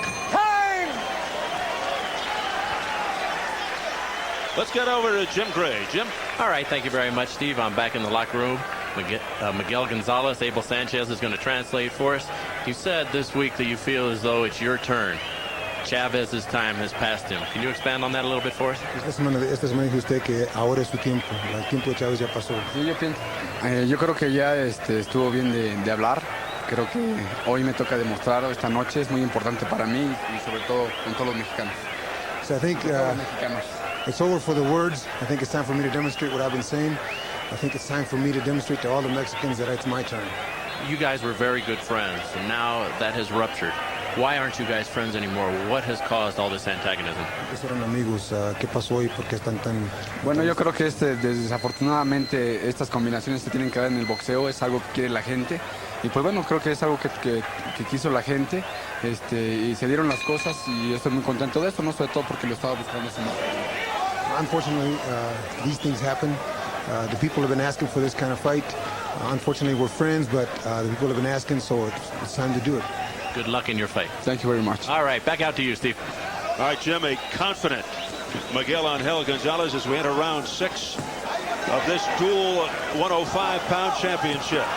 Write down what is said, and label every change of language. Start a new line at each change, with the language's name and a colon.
English: Time! Let's get over to Jim Gray. Jim? All right, thank you very much, Steve. I'm back in the locker room. Miguel Gonzalez, Abel Sanchez is going to translate for us. You said this week that you feel as though it's your turn. Chavez's time has passed him. Can you expand on that a little bit for us?
Spanish: Esta semana dijo usted que ahora es su tiempo. El tiempo de Chávez ya pasó. Sí, yo creo que ya estuvo bien de hablar. Creo que hoy me toca demostrar, esta noche es muy importante para mí y sobre todo con todos los mexicanos.
English: So I think it's over for the words. I think it's time for me to demonstrate what I've been saying. I think it's time for me to demonstrate to all the Mexicans that it's my turn. You guys were very good friends, and now that has ruptured. Why aren't you guys friends anymore? What has caused all this antagonism?
Spanish: Eran amigos. ¿Qué pasó y por qué están tan? Bueno, yo creo que desafortunadamente estas combinaciones se tienen que dar en el boxeo. Es algo que quiere la gente. Y pues bueno, creo que es algo que quiso la gente. Y se dieron las cosas y estoy muy contento de esto, no sobre todo porque lo estaba buscando hace mucho.
English: Unfortunately, these things happen. The people have been asking for this kind of fight. Unfortunately, we're friends, but the people have been asking, so it's time to do it. Good luck in your fight. Thank you very much. All right, back out to you, Steve. All right, Jim, a confident Miguel Angel Gonzalez as we enter round 6 of this dual 105-pound championship.